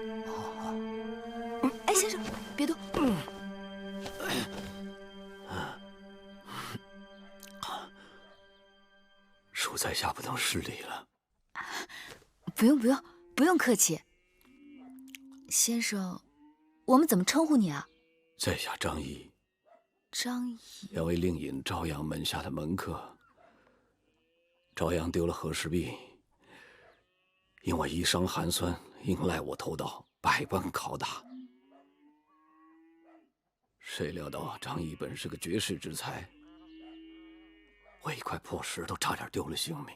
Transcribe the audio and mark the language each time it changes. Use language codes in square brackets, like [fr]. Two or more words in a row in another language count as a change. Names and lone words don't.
[zh] 哎，先生，別動。恕在下不能失禮了。不用，不用客氣。先生，我們怎麼稱呼你啊？在下張儀。張儀。兩位令尹朝陽門下的門客。朝陽丟了和氏璧，因我遺傷寒酸，應賴我偷盜，百般拷打。誰料到張儀本是個絕世之才，我一塊破石頭差點丟了性命。